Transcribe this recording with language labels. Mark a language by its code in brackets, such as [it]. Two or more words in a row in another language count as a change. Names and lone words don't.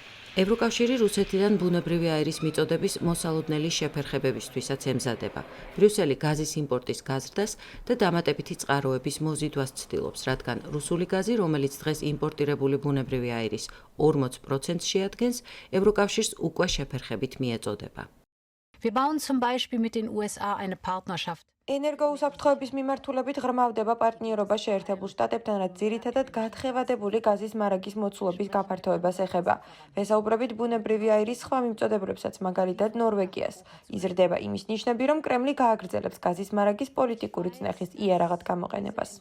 [ka] ევროკავშირი რუსეთიდან ბუნებრივი აირის მიწოდების მოსალოდნელი შეფერხებებისთვისაც ემზადება. ბრიუსელი გაზის იმპორტის გაზრდას და დამატებითი წყაროების მოზიდვას ცდილობს, რადგან რუსული გაზი, რომელიც დღეს იმპორტირებული ბუნებრივი აირის 40%-ს შეადგენს, ევროკავშირს უკვე შეფერხებით მიეწოდება. [de] Wir bauen zum Beispiel mit den USA eine Partnerschaft. [ka] ენერგოუსაფრთხოების მიმართულებით ღრმავდება პარტნიორობა შეერთებულ შტატებთან, რაც ძირითადად გათხევადებული გაზის მარაგის მოცულობის გაფართოებას ეხება. ვესაუბრებით ბუნებრივი აირის სხვა მიმწოდებლებსაც, მაგალითად ნორვეგიას. იზრდება იმის ნიშნები, რომ კრემლი გააგრძელებს გაზის მარაგის პოლიტიკური წნეხის იარაღად გამოყენებას.